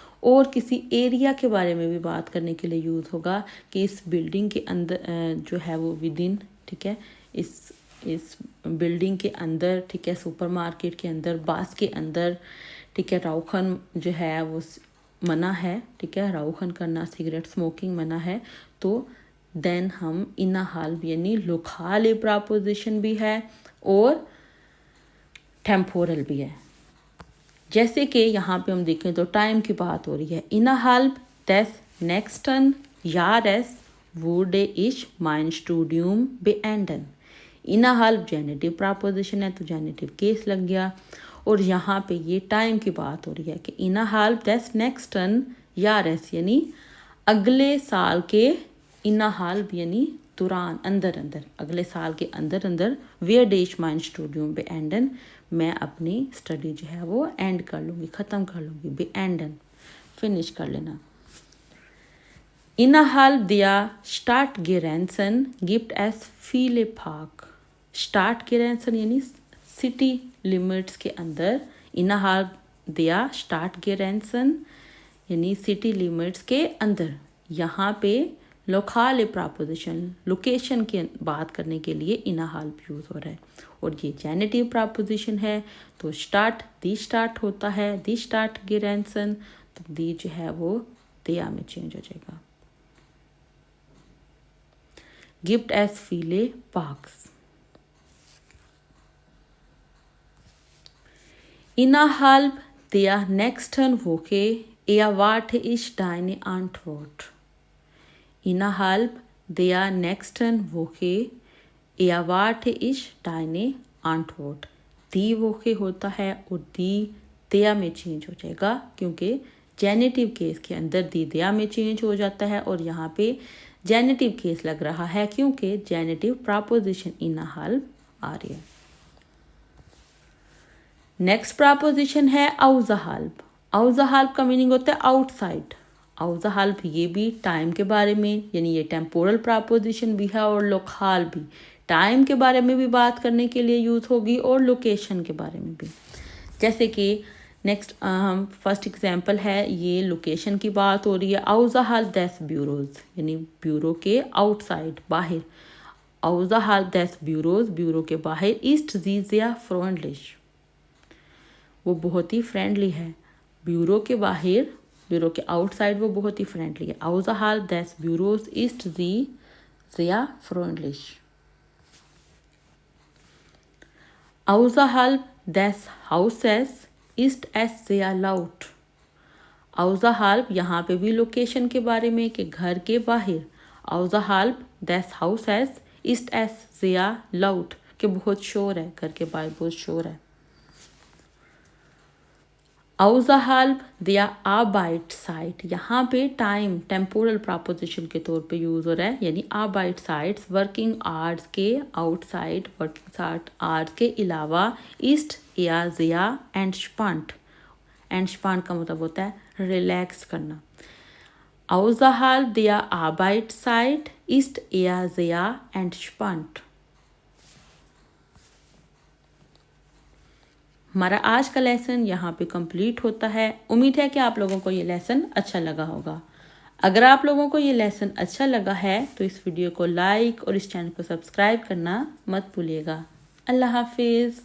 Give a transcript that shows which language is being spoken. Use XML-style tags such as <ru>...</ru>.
<hi>और किसी एरिया के बारे में भी बात करने के लिए यूज होगा कि इस बिल्डिंग के अंदर जो है वो विद इन, ठीक है, इस बिल्डिंग के अंदर, ठीक है, सुपरमार्केट के अंदर, बस के अंदर, ठीक है, राउखन जो है वो मना है, ठीक है, राउखन करना, सिगरेट स्मोकिंग मना है। तो देन हम इनहाल्प यानी लोकल प्रापोजिशन भी है और टेम्पोरल भी है। जैसे कि यहाँ पे हम देखें तो टाइम की बात हो रही है।</hi> <de>इनहाल्प des nächsten Jahres wurde ich mein Studium beenden।</de> <hi>इनहाल्प generative प्रापोजिशन है तो जेनेटिव केस लग गया। और यहाँ पे ये टाइम की बात हो रही है कि इनहाल्प</hi> <de>des nächsten Jahres</de> <hi>यानी अगले साल के, इनहाल्प यानी दौरान, अंदर अंदर, अगले साल के अंदर अंदर,</hi> <de>werde ich mein Studium beenden,</de> <hi>मैं अपनी स्टडी जो है वो एंड कर लूँगी, ख़त्म कर लूँगी, beenden, फिनिश कर लेना।</hi> <de>Innerhalb der Stadtgrenzen gibt es viele Park।</de> <hi>Stadtgrenzen यानी सिटी लिमिट्स के अंदर,</hi> <de>Innerhalb der Stadtgrenzen</de> <hi>यानी सिटी लिमिट्स के अंदर। यहाँ पे लोकल प्रापोजिशन, लोकेशन की बात करने के लिए इनहाल्प यूज हो रहा है और ये जेनेटिव प्रापोजिशन है। तो स्टार्ट, दी स्टार्ट होता है,</hi> <de>दी स्टार्ट गिरेंसन,</de> <hi>तो दी जो है वो दिया में चेंज हो जाएगा।</hi> <de>गिफ्ट एस फीले पार्क्स। Innerhalb der nächsten Woche erwarte ich deine Antwort। Innerhalb der nächsten Woche erwarte ich deine Antwort।</de> <hi>दी वोके होता है और दी दिया में चेंज हो जाएगा, क्योंकि जेनेटिव केस के अंदर दी दिया में चेंज हो जाता है और यहाँ पे जेनेटिव केस लग रहा है क्योंकि जेनेटिव प्रापोजिशन इनहाल्प आ रही है। नेक्स्ट प्रपोजिशन है außerhalb। außerhalb का मीनिंग होता है आउटसाइड। außerhalb ये भी टाइम के बारे में, यानी ये टेम्पोरल प्रपोजिशन भी है, और लोकल भी टाइम के बारे में भी बात करने के लिए यूज होगी और लोकेशन के बारे में भी। जैसे कि नेक्स्ट हम फर्स्ट एग्जांपल है, ये लोकेशन की बात हो रही है,</hi> <de>außerhalb des Büros,</de> <hi>यानी ब्यूरो के आउटसाइड बाहर।</hi> <de>außerhalb des Büros</de> <hi>ब्यूरो के बाहर</hi> <de>ist sie sehr freundlich,</de> <hi>वो बहुत ही फ्रेंडली है। ब्यूरो के बाहर, ब्यूरो के आउटसाइड वो बहुत ही फ्रेंडली है।</hi> <de>außerhalb des Büros ist sie sehr freundlich। außerhalb des Hauses ist es sehr laut।</de> <hi>außerhalb यहाँ पे भी लोकेशन के बारे में कि घर के बाहर।</hi> <de>außerhalb des Hauses ist es sehr laut</de> <hi>कि बहुत शोर है, घर के बाहर बहुत शोर है।</hi> <de>außerhalb der Arbeitszeit</de> <hi>यहाँ पे टाइम टेम्पोरल प्रपोजिशन के तौर पे यूज हो रहा है, यानी Arbeitszeit वर्किंग आवर्स के आउटसाइड, वर्किंग आवर्स के अलावा</hi> <de>ist eher sehr entspannt।</de> <hi>entspannt का मतलब होता है रिलैक्स करना।</hi> <de>außerhalb der Arbeitszeit ist eher sehr entspannt।</de> <hi>हमारा आज का लेसन यहाँ पे कंप्लीट होता है। उम्मीद है कि आप लोगों को ये लेसन अच्छा लगा होगा। अगर आप लोगों को ये लेसन अच्छा लगा है तो इस वीडियो को लाइक और इस चैनल को सब्सक्राइब करना मत भूलिएगा। अल्लाह हाफिज़।</hi>